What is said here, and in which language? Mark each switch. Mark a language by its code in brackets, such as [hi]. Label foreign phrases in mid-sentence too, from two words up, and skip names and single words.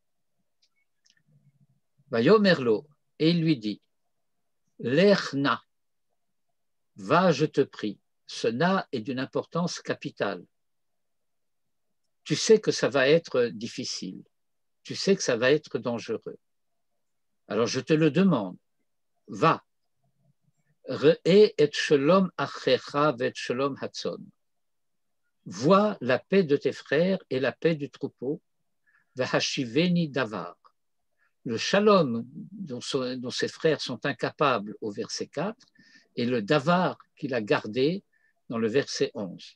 [fr] Vayomerlo, et il lui dit, Lechna, va, je te prie. Ce na est d'une importance capitale. Tu sais que ça va être difficile. Tu sais que ça va être dangereux. Alors je te le demande. Va. [he] ראה את שלום אחיך ואת שלום הצאן. [fr] Vois la paix de tes frères et la paix du troupeau. [he] והשיבני דבר. [fr] Le shalom dont ses frères sont incapables au verset 4 et le davar qu'il a gardé dans le verset 11.